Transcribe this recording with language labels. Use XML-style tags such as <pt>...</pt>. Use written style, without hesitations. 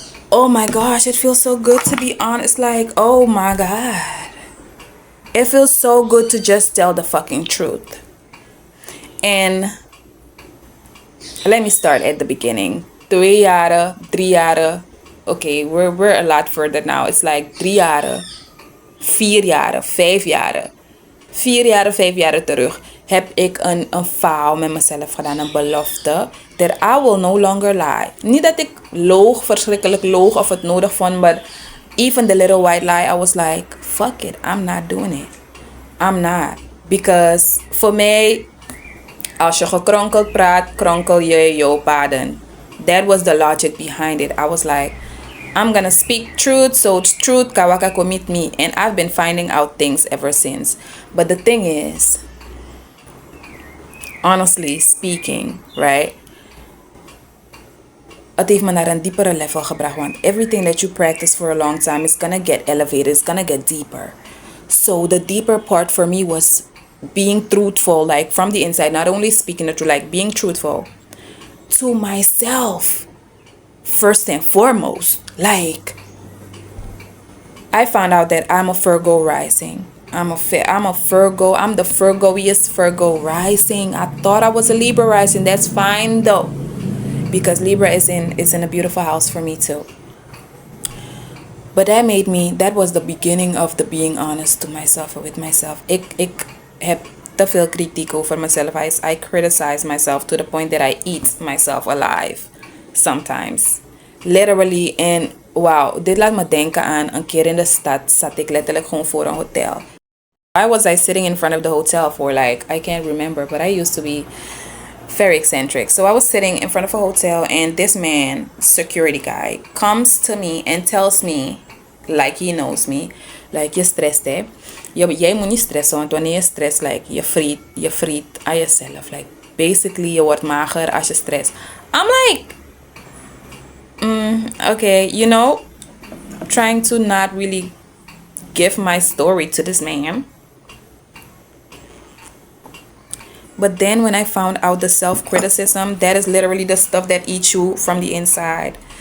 <en>Oh my gosh, it feels so good to be honest. Like, oh my god. It feels so good to just tell the fucking truth. And let me start at the beginning.</en> <nl>2 jaren, 3 jaren.</nl> <en>Okay, we're a lot further now. It's like</en> <nl>3 jaren, 4 jaren, 5 jaren. 4 jaren, 5 jaren terug heb ik een vow met mezelf gedaan, een belofte.</nl> <en>That I will no longer lie.</en> <nl>Niet dat ik loog, verschrikkelijk loog of het nodig vond,</nl> <en>but even the little white lie, I was like, fuck it, I'm not doing it. I'm not. Because</en> <nl>voor mij, als je gekronkeld praat, kronkel je jouw paden.</nl> <en>That was the logic behind it. I was like, I'm gonna speak truth, so truth kawaka commit me. And I've been finding out things ever since. But the thing is, honestly speaking, right?</en> <nl>Het heeft me naar een diepere level gebracht. Want</nl> <en>everything that you practice for a long time is gonna get elevated. It's gonna get deeper. So the deeper part for me was being truthful, like from the inside, not only speaking the truth, like being truthful to myself first and foremost. Like, I found out that I'm a Virgo rising. I'm a Virgo. I'm the Virgoiest Virgo rising. I thought I was a Libra rising. That's fine though, because Libra is in a beautiful house for me too. But that was the beginning of the being honest to myself or with myself.</en> <nl>Ik heb te veel kritiek over mezelf.</nl> <en>I criticize myself to the point that I eat myself alive sometimes. Literally.</en> <nl>En wow, dit laat me denken aan een keer in de stad zat ik letterlijk gewoon voor een hotel.</nl> <en>Why was I sitting in front of the hotel for, like, I can't remember, but I used to be very eccentric. So I was sitting in front of a hotel and this man, security guy, comes to me and tells me, like he knows me, like,</en> <nl>je stress hè. Jij moet niet stressen, want wanneer je stress,</nl> <en>like,</en> <nl>je friet aan jezelf.</nl> <en>Like, basically,</en> <nl>je wordt mager als je stress.</nl> <en>I'm like, okay, you know, trying to not really give my story to this man. But then when I found out the self-criticism, that is literally the stuff that eats you from the inside.</en>